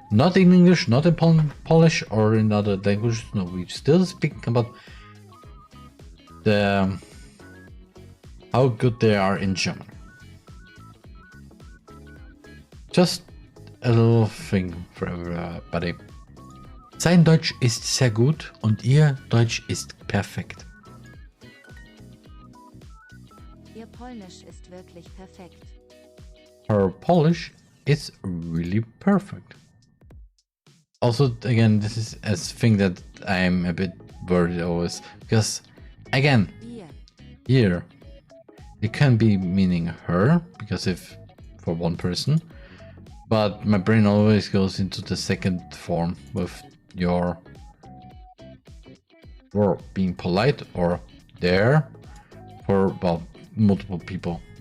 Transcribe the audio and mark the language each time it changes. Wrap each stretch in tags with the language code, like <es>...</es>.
<en>Not in English, not in Polish or in other languages. No, we still speak about how good they are in German. Just a little thing for everybody.</en> <de>Sein Deutsch ist sehr gut und ihr Deutsch ist perfekt. Ihr Polnisch ist wirklich perfekt.</de> <en>Her Polish is really perfect. Also, again, this is a thing that I'm a bit worried always, because, again, here, it can be meaning her, because if for one person, but my brain always goes into the second form with your for being polite or there for, well, multiple people.</en>